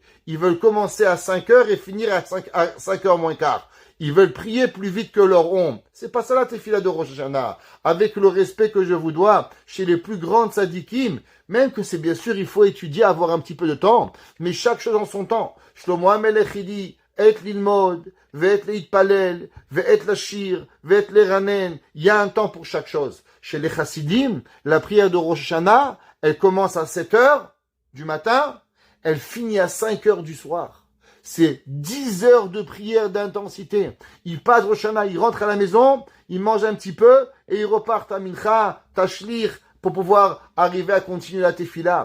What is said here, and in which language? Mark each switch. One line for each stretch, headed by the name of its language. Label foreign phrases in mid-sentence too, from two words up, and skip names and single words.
French: Ils veulent commencer à 5 heures et finir à 5 heures moins quart. Ils veulent prier plus vite que leur ombre. C'est pas ça la tefila de Rosh Hashanah. Avec le respect que je vous dois chez les plus grandes tzadikim, même que c'est bien sûr, il faut étudier, avoir un petit peu de temps, mais chaque chose en son temps.
Hebrew: שלמה המלך dit, עת ללמוד ועת להתפלל ועת לשיר ועת לרנן.
French: Il y a un temps pour chaque chose. Chez les chassidim, la prière de Rosh Hashanah, elle commence à 7 heures du matin, elle finit à 5 heures du soir. C'est 10 heures de prière d'intensité. Ils passent Rosh Hashanah, ils rentrent à la maison, ils mangent un petit peu, et ils repartent à Mincha, Tashlir, pour pouvoir arriver à continuer la tefila.